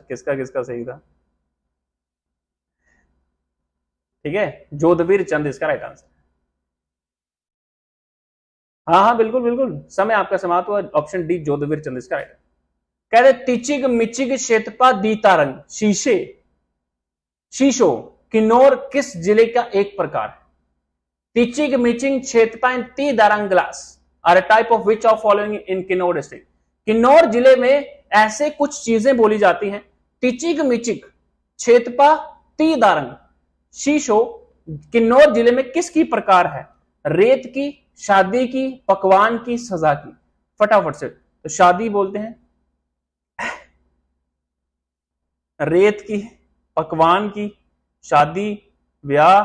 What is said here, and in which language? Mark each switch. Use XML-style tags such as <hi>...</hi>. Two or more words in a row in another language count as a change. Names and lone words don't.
<hi>किसका किसका सही था, ठीक है, जोधवीर चंद इसका</hi> <en>right answer.</en> <hi>हाँ हाँ बिल्कुल बिल्कुल, समय आपका समाप्त हुआ।</hi> <en>option D</en> <hi>जोधवीर चंद इसका राइट। कह रहे तिचिग मिचिग शेतपा दीतारंग शीशे शीशो किन्नौर किस जिले का एक प्रकार है।</hi> <en>Tichig Miching Chetpa and T Darang glass are a type of which of following in Kinnaur district?</en> <hi>किन्नौर जिले में ऐसे कुछ चीजें बोली जाती हैं, टिचिक मिचिक, छेतपा, ती दारंग, शीशो किन्नौर जिले में किसकी प्रकार है? रेत की, शादी की, पकवान की, सजा की। फटाफट से, तो शादी बोलते हैं, रेत की, पकवान की, शादी, ब्याह।</hi>